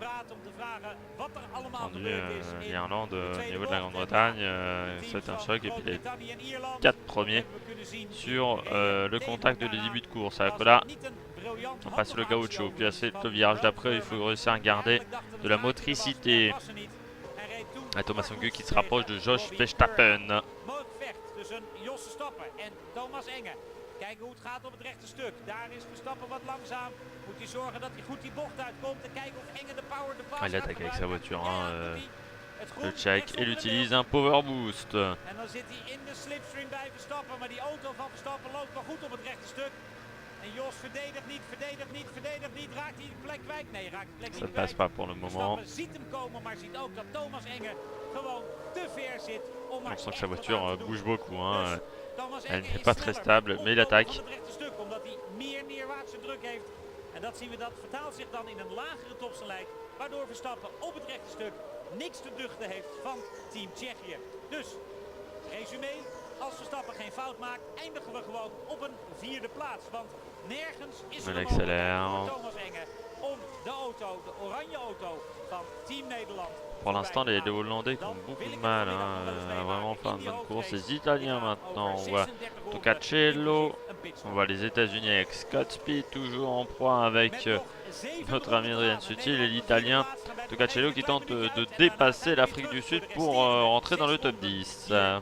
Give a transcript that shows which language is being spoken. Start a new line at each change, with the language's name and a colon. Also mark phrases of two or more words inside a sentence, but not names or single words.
French: L'Irlande au niveau de la Grande-Bretagne, c'est un choc et puis les 4 premiers sur le contact de début de course. Alors que là, on passe le gaucho, puis le virage d'après, il faut réussir à garder de la motricité. Et Thomas Songu qui se rapproche de Jos Verstappen.
Dutch: Kijken hoe het gaat op het rechte stuk. Daar is Verstappen wat langzaam. Moet hij zorgen dat hij goed die bocht uitkomt. En kijken of Enge de power de pass.
French: Il attaque avec sa voiture, hein, le Tchèque. Il utilise un
English: power boost.
Dutch: En dan zit hij in de slipstream bij Verstappen. Maar die auto van Verstappen loopt wel goed op het rechte stuk. En Jos verdedigt niet, verdedigt niet, verdedigt niet. Raakt hij de plek kwijt? Nee, raakt de plek niet kwijt.
French: Ça passe pas pour le moment.
Dutch: Verstappen ziet hem komen, maar ziet ook dat Thomas Enge gewoon te ver zit.
French: On sent que sa voiture bouge beaucoup. Hein. Elle n'est pas très stable, mais il attaque.
Dutch: Omdat hij meer neerwaartse druk heeft. En dat zien we, dat vertaalt zich dan in een lagere topsnelheid. Waardoor Verstappen op het rechte stuk niks te duchten heeft van Team Tsjechië. Dus, resumé, als Verstappen geen fout maakt, eindigen we gewoon op een 4e plaats. Want nergens is er een mogelijkheid voor Thomas Enge om de auto, de oranje auto van Team Nederland.
French: Pour l'instant, les Hollandais qui ont beaucoup de mal à vraiment faire une bonne course. Les Italiens maintenant, on voit Tocacello, on voit les États-Unis avec Scott Speed, toujours en proie avec notre ami Adrian Sutil et l'Italien Tocacello qui tente de dépasser l'Afrique du Sud pour rentrer dans le top 10.